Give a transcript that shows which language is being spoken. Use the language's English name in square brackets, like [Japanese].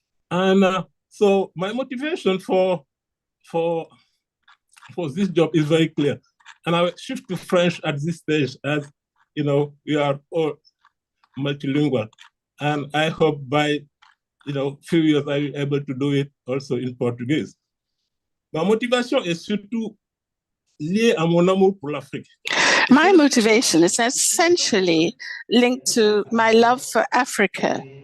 [English] And so my motivation for this job is very clear. And I will shift to French at this stage as, we are all multilingual. And I hope by, few years I will be able to do it also in Portuguese. [French] Ma motivation est surtout liée à mon amour pour l'Afrique. [English] My motivation is essentially linked to my love for Africa.